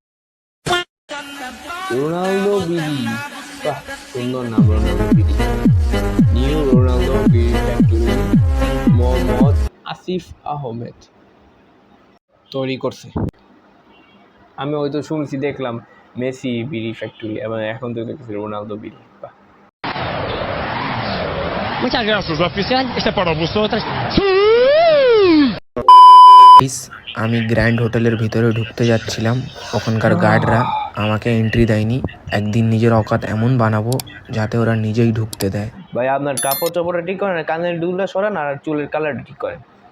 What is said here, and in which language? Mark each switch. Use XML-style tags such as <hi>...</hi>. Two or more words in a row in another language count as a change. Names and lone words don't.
<bn>রোনালদো বিডি। বাহ, সুন্দর নাম রোনালদো বিডি। নিউ রোনালদো বিডি ফ্যাক্টরি মোহাম্মদ আসিফ আহমেদ তৈরি করছে। আমি হয়তো শুনছি, দেখলাম মেসি বিডি ফ্যাক্টরি, এবং এখন তো দেখছি রোনালদো বিডি। বাহ।</bn> <es>Muchas gracias, oficial. Este para vosotras.</es> <bn>আমি গ্র্যান্ড হোটেলের ভিতরে ঢুকতে যাচ্ছিলাম, ওখানকার গার্ডরা আমাকে এন্ট্রি দেয়নি। একদিন নিজের অকাত এমন বানাবো যাতে ওরা নিজেই ঢুকতে দেয়। ভাই, আপনার কাপড় চোপড়টা ঠিক করেন, কানের দুলটা সরান, আর চুলের কালারটা ঠিক করেন।</bn>